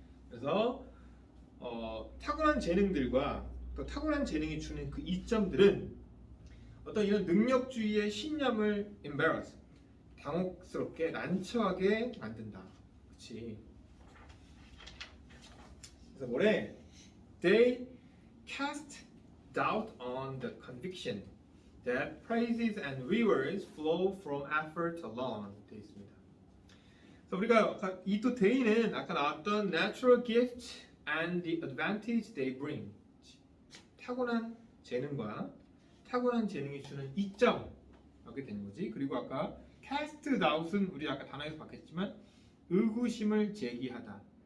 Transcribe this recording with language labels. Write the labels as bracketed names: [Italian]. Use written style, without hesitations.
[Korean] 그래서 타고난 재능들과 또 타고난 재능이 주는 그 이점들은 어떤 이런 능력주의의 신념을 embarrass, 당혹스럽게 난처하게 만든다. 그렇지? 그래서 뭐래? [English] They cast doubt on the conviction that praises and rewards flow from effort alone. [Korean] 되어 있습니다. 그래서 우리가 이 또 they는 아까 나왔던 [English] natural gift and the advantage they bring. [Korean] 타고난 재능과 타고난 재능이 주는 이점 이렇게 되는 거지. 그리고 아까 cast doubt은 우리 아까 단어에서 봤겠지만 의구심을 제기하다.